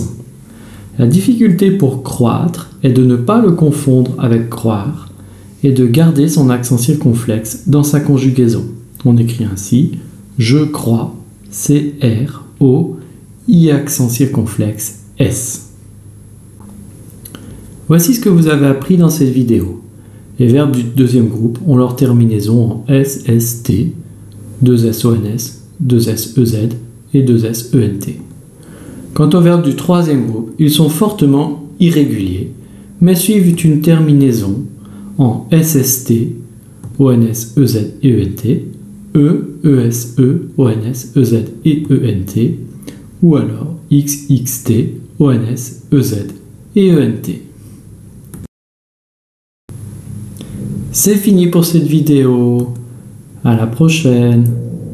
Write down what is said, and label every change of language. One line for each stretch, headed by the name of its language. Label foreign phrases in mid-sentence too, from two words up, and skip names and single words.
French: La difficulté pour croître est de ne pas le confondre avec croire et de garder son accent circonflexe dans sa conjugaison. On écrit ainsi je crois, C-R-O, I accent circonflexe, S. Voici ce que vous avez appris dans cette vidéo. Les verbes du deuxième groupe ont leur terminaison en S, S, T, 2S-O-N-S, 2S-E-Z et 2S-E-N-T. Quant aux verbes du troisième groupe, ils sont fortement irréguliers, mais suivent une terminaison en S-S-T, O-N-S, E-Z et E-N-T, E, E-S-E, O-N-S, E-Z et E-N-T, ou alors X, X-T, O-N-S, E-Z et E-N-T. C'est fini pour cette vidéo. À la prochaine.